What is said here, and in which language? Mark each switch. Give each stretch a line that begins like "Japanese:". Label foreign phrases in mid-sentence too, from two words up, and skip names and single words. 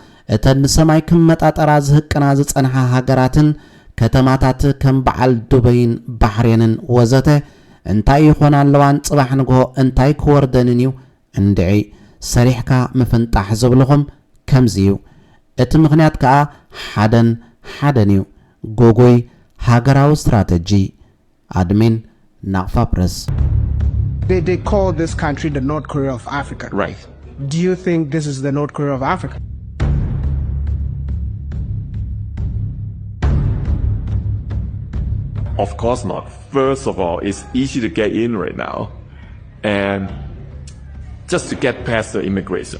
Tigrinya: እተን ሰማይ ክመጣጠራ ዝህቅና ዝጸንሐ ሃገራትን ከተማታት ከም በዓል ዱበይን ባህሬንን ወዘተ እንታይ ይኾን ኣለዋን ጽባሕ ንግሆ እንታይ ክወርደንን እዩ እንድዒ ሰሪሕካ ምፍንጣሕ ዝብልኹም ከምዚዩ እቲ ምኽንያት ከዓ ሓደን እዩ ጎጎይ ሃገራዊ ስትራቴጂ አድሚን ናቅፋ ፕረስ
English: They call this country the North Korea of Africa. Right. Do you think this is the North Korea of Africa? Of course not. First of all, it's easy to get in right now. And just to get past the immigration.